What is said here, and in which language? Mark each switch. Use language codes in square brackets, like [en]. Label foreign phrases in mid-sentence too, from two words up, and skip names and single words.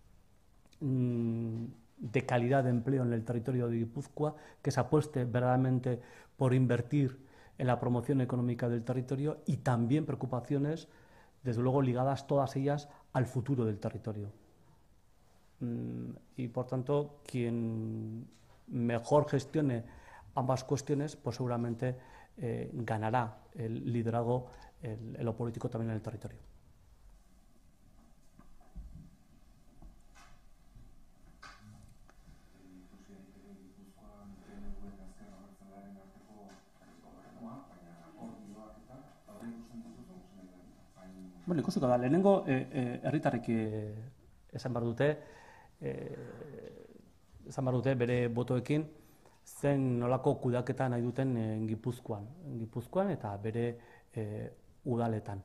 [es] de calidad de empleo en el territorio de Guipúzcoa, que se apueste verdaderamente por invertir en la promoción económica del territorio y también preocupaciones, desde luego ligadas todas ellas al futuro del territorio. Y por tanto, quien mejor gestione ambas cuestiones, pues seguramente ganará el liderazgo en lo político también en el territorio. [eu] Bueno, ikusiko da, lehenengo herritarrek esan behar dute bere botoekin zen nolako kudeaketa nahi duten Gipuzkoan eta bere udaletan.